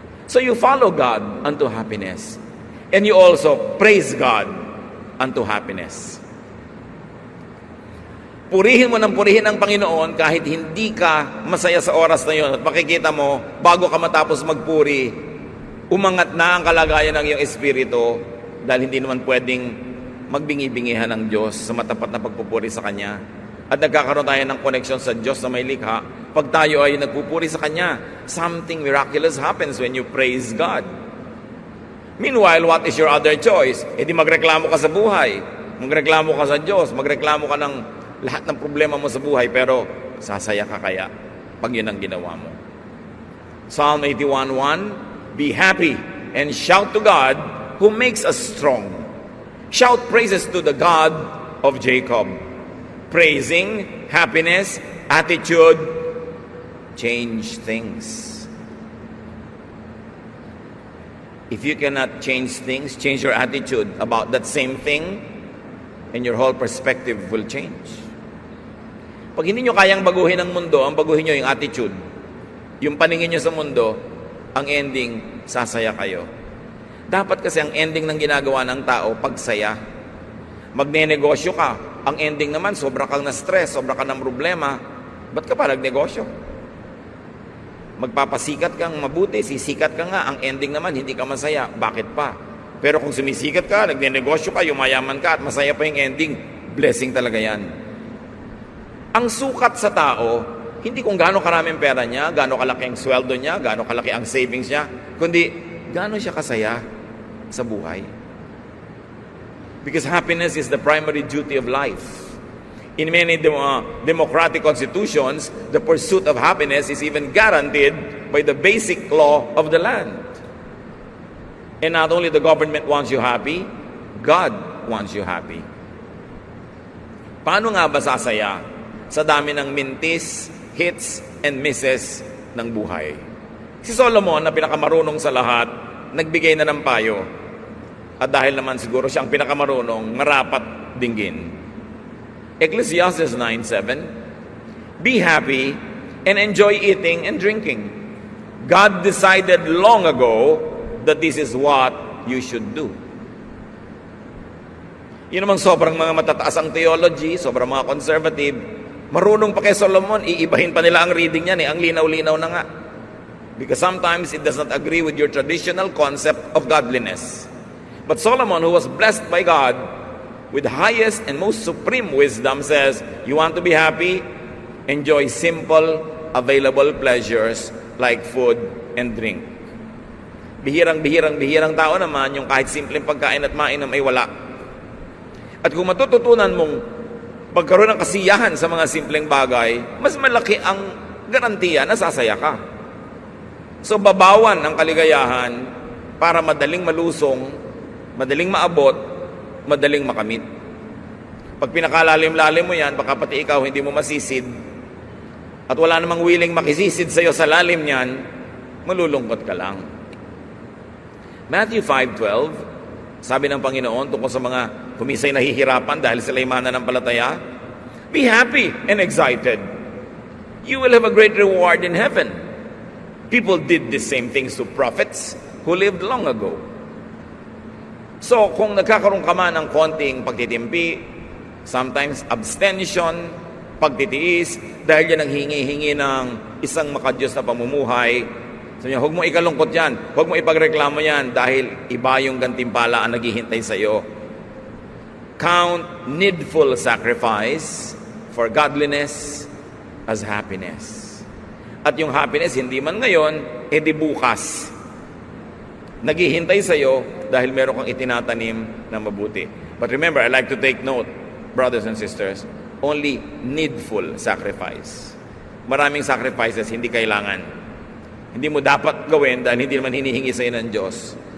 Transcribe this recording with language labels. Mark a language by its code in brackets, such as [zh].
[en] So you follow God unto happiness, and you also praise God unto happiness. [tl] Purihin mo ng purihin ang Panginoon kahit hindi ka masaya sa oras na yun. At makikita mo, bago ka matapos magpuri, umangat na ang kalagayan ng iyong espiritu dahil hindi naman pwedeng magbingi-bingihan ng Diyos sa matapat na pagpupuri sa Kanya. At nagkakaroon tayo ng connection sa Diyos na may likha. Pag tayo ay nagpupuri sa Kanya, [en] something miraculous happens when you praise God. Meanwhile, what is your other choice? [tl] Di magreklamo ka sa buhay. Magreklamo ka sa Diyos. Magreklamo ka ng lahat ng problema mo sa buhay. Pero sasaya ka kaya pag yun ang ginawa mo. [en] Psalm 81:1, be happy and shout to God who makes us strong. Shout praises to the God of Jacob. Praising, happiness, attitude, change things. If you cannot change things, change your attitude about that same thing, and your whole perspective will change. [tl] Pag hindi nyo kayang baguhin ang mundo, ang baguhin nyo yung attitude. Yung paningin nyo sa mundo, ang ending, sasaya kayo. Dapat kasi ang ending ng ginagawa ng tao, pagsaya. Magnenegosyo ka, ang ending naman, sobra kang na-stress, sobra kang ng problema, ba't ka pa nagnegosyo? Magpapasikat kang mabuti, sisikat ka nga, ang ending naman, hindi ka masaya, bakit pa? Pero kung sumisikat ka, nagnenegosyo ka, yumayaman ka, at masaya pa yung ending, blessing talaga yan. Ang sukat sa tao, hindi kung gaano karaming pera niya, gaano kalaki ang sweldo niya, gaano kalaki ang savings niya, kundi gaano siya kasaya sa buhay. [en] Because happiness is the primary duty of life. In many democratic constitutions, the pursuit of happiness is even guaranteed by the basic law of the land. And not only the government wants you happy, God wants you happy. [tl] Paano nga ba sasaya sa dami ng mintis, [en] hits and misses [tl] ng buhay? Si Solomon na pinakamarunong sa lahat, nagbigay na ng payo. At dahil naman siguro siya ang pinakamarunong, marapat dinggin. [en] Ecclesiastes 9:7, be happy and enjoy eating and drinking. God decided long ago that this is what you should do. [tl] Yun namang sobrang mga matataas ang theology, sobrang mga conservative, marunong pa kay Solomon, iibahin pa nila ang reading niyan ang linaw-linaw na nga. [en] Because sometimes it does not agree with your traditional concept of godliness. But Solomon, who was blessed by God with the highest and most supreme wisdom, says, you want to be happy? Enjoy simple, available pleasures like food and drink. [tl] Bihirang tao naman yung kahit simpleng pagkain at mainom ay wala. At kung matututunan mong pagkaroon ng kasiyahan sa mga simpleng bagay, mas malaki ang garantiya na sasaya ka. So babawan ang kaligayahan para madaling malusong, madaling maabot, madaling makamit. Pag pinakalalim-lalim mo yan, baka pati ikaw hindi mo masisid, at wala namang willing makisisid sa'yo sa lalim niyan, malulungkot ka lang. Matthew 5:12, sabi ng Panginoon tungkol sa mga kumisay nahihirapan dahil sila'y mananampalataya, [en] be happy and excited. You will have a great reward in heaven. People did the same things to prophets who lived long ago. [tl] So, kung nagkakaroon ka man ng konting pagtitimpi, [en] sometimes abstention, [tl] pagtitiis, dahil yan ang hingi-hingi ng isang makadiyos na pamumuhay, sabi niya, huwag mo ikalungkot yan, huwag mo ipagreklamo yan, dahil iba yung gantimpala ang naghihintay sa iyo. [en] Count needful sacrifice for godliness as happiness. [tl] At yung happiness, hindi man ngayon, edi bukas. Naghihintay sa iyo dahil meron kang itinatanim na mabuti. [en] But remember, I like to take note, brothers and sisters, only needful sacrifice. [tl] Maraming sacrifices hindi kailangan. Hindi mo dapat gawin dahil hindi naman hinihingi sa iyo ng Diyos.